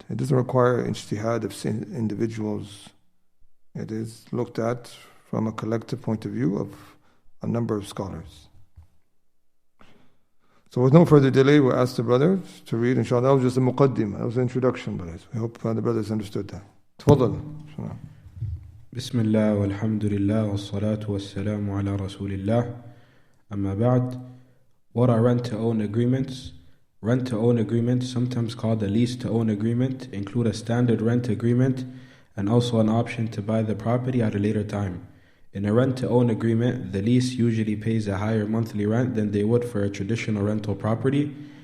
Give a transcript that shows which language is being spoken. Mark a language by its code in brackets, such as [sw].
[en] It doesn't require ijtihad of individuals. It is looked at from a collective point of view of a number of scholars. So with no further delay, we'll ask the brothers to read. Inshallah, that was just a muqaddimah. That was an introduction, brothers. We hope the brothers understood that. [ar] تفضل. بسم الله والحمد لله والصلاة والسلام على رسول الله. أما بعد, [en] what are rent-to-own agreements? Rent-to-own agreements, sometimes called a lease-to-own agreement, include a standard rent agreement and also an option to buy the property at a later time. In a rent-to-own agreement, the lease usually pays a higher monthly rent than they would for a traditional rental property.